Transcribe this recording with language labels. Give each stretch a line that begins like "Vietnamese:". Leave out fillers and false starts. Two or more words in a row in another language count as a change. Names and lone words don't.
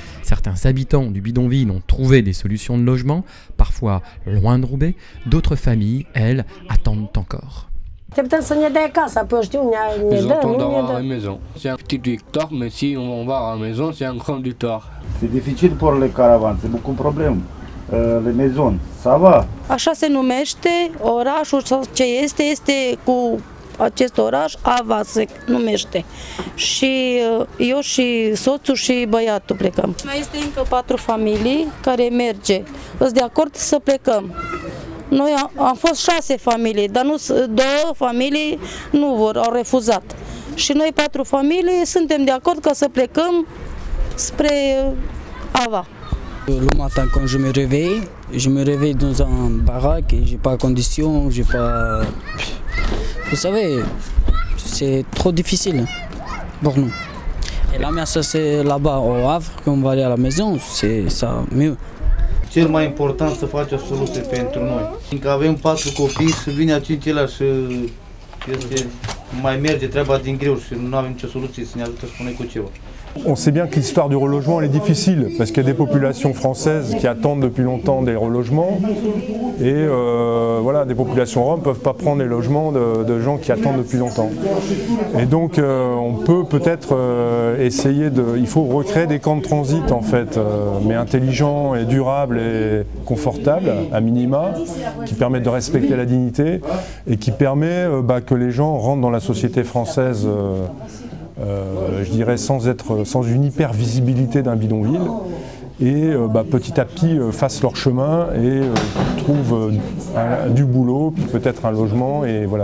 French: Certains habitants du bidonville ont trouvé des solutions de logement, parfois loin de Roubaix. D'autres familles, elles, attendent encore. Ils attendent d'avoir la maison. C'est un petit victoire, mais si on va à la maison, c'est un grand victoire. C'est difficile pour les caravanes, c'est beaucoup de problèmes. Les maisons, ça va.
Romanian: Așa se numește orașul sau ce este cu acest oraș, Ava se numește. Și eu și soțul și băiatul plecăm. Mai este încă 4 familii care merge. Sunt de acord să plecăm. Noi am fost 6 familii, dar 2 familii nu au refuzat. Și noi 4 familii suntem de acord ca să plecăm spre Ava.
French: Le matin, quand je me réveille dans un baraque et j'ai pas condition, j'ai pas... Vous savez, c'est trop difficile pour nous. Et
Romanian: la mea să
French: c'est là-bas au Havre, quand on va aller à la maison, c'est ça mieux.
Romanian: Cel mai important să faci o soluție pentru noi. Fiindcă avem 4 copii, să vine a 5-lea și mai merge treaba din greu și nu avem nicio soluție să ne ajute să punem cu ceva.
French: On sait bien que l'histoire du relogement elle est difficile parce qu'il y a des populations françaises qui attendent depuis longtemps des relogements et voilà, des populations roms ne peuvent pas prendre les logements de gens qui attendent depuis longtemps. Et donc on peut peut-être essayer il faut recréer des camps de transit en fait, mais intelligents et durables et confortables à minima, qui permettent de respecter la dignité et qui permet que les gens rentrent dans la société française je dirais sans une hyper-visibilité d'un bidonville et petit à petit fassent leur chemin et trouvent du boulot, peut-être un logement et voilà.